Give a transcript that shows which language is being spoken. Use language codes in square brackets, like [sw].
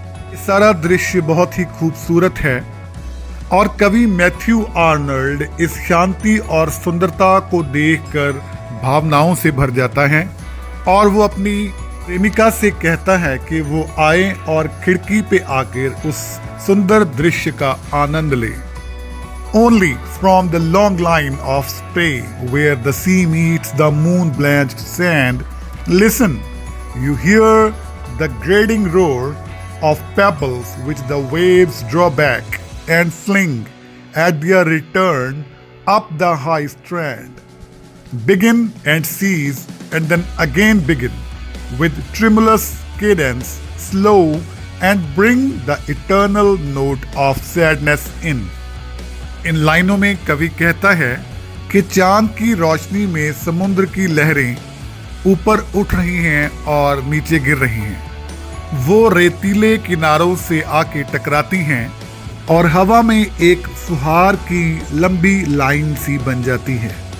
[hi] ये सारा दृश्य बहुत ही खूबसूरत है और कवि मैथ्यू आर्नल्ड इस शांति और सुंदरता को देखकर भावनाओं से भर जाता है और वो अपनी प्रेमिका से कहता है कि वो आए और खिड़की पे आकर उस सुंदर दृश्य का आनंद ले। [en] Only from the long line of spray where the sea meets the moon-blanched sand, listen, you hear the grating roar of pebbles which the waves draw back and fling at their return up the high strand. Begin and cease and then again begin with tremulous cadence, slow and bring the eternal note of sadness in. [hi] इन लाइनों में कवि कहता है कि चांद की रोशनी में समुद्र की लहरें ऊपर उठ रही हैं और नीचे गिर रही हैं। वो रेतीले किनारों से आके टकराती हैं और हवा में एक फुहार की लंबी लाइन सी बन जाती है।